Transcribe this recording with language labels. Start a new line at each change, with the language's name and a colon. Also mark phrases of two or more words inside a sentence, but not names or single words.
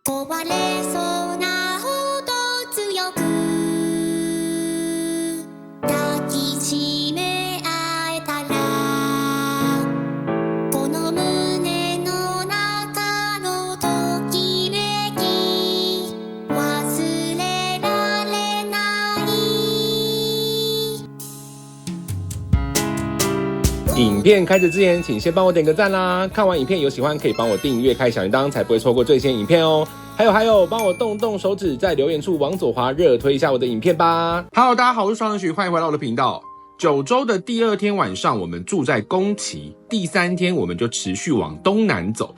Japanese: 壊れそうなほど強く抱きしめ合えたらこの胸の中のときめき忘れられない
Chinese: 影片开始之前，请先帮我点个赞啦！看完影片有喜欢，可以帮我订阅、开小铃铛，才不会错过最新影片哦。还有，帮我动动手指，在留言处往左滑，热推一下我的影片吧。Hello， 大家好，我是双人许，欢迎回到我的频道。9周的第2天晚上，我们住在宫崎，第3天我们就持续往东南走。